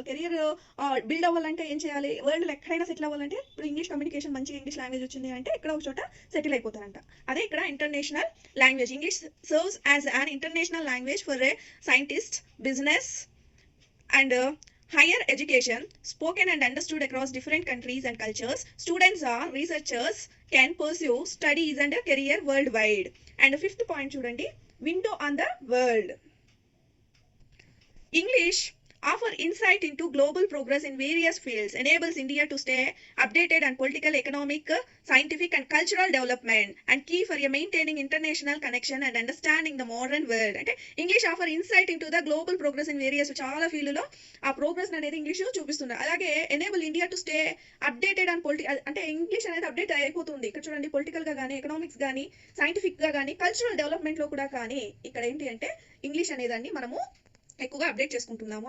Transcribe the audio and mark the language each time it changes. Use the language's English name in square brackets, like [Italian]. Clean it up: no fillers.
[Telugu] వాళ్ళ career build అవ్వాలంటే ఏం చేయాలి, వరల్డ్లో ఎక్కడైనా సెటిల్ అవ్వాలంటే ఇప్పుడు ఇంగ్లీష్ కమ్యూనికేషన్ మంచిగా ఇంగ్లీష్ లాంగ్వేజ్ వచ్చింది అంటే ఎక్కడ ఒక చోట సెటిల్ అయిపోతారంట. అదే ఇక్కడ [English] International language. English serves as an international language for a scientist, business and higher education, spoken and understood across different countries and cultures. Students or researchers can pursue studies and a career worldwide. And fifth point chudandi, window on the world. English offer insight into global progress in various fields, enables India to stay updated on political, economic, scientific and cultural development, and key for maintaining international connection and understanding the modern world. అంటే English offer insight into the global progress in various, [Telugu] చాలా ఫీల్డ్లో ఆ progress అనేది English చూపిస్తున్నారు. అలాగే [English] enable India to stay updated on [Telugu] అంటే English అనేది update అయిపోతుంది. ఇక్కడ చూడండి పొలిటికల్గా కానీ, ఎకనామిక్స్ కానీ, సైంటిఫిక్గా కానీ, కల్చరల్ డెవలప్మెంట్లో కూడా కానీ ఇక్కడ ఏంటి అంటే ఇంగ్లీష్ అనేదాన్ని మనము ఎక్కువగా అప్డేట్ చేసుకుంటున్నాము.